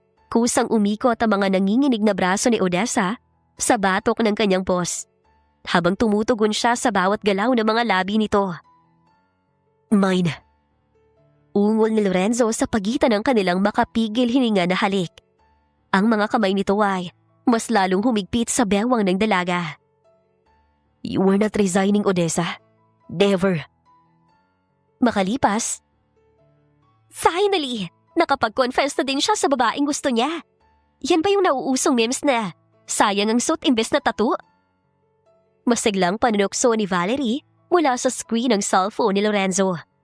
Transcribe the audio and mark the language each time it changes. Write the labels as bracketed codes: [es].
[tl] Kusang umikot ang mga nanginginig na braso ni Odessa sa batok ng kanyang boss, habang tumutugon siya sa bawat galaw ng mga labi nito. [en] Mine. [tl] Ungol ni Lorenzo sa pagitan ng kanilang makapigil hininga na halik. Ang mga kamay nito ay mas lalong humigpit sa bewang ng dalaga. [en] You were not resigning, Odessa. Never. [tl] Makalipas, finally, nakapag-confess na din siya sa babaeng gusto niya. Yan ba yung nauusong memes na sayang ang suit imbes na tattoo? Masiglang panunokso ni Valerie mula sa screen ng cellphone ni Lorenzo.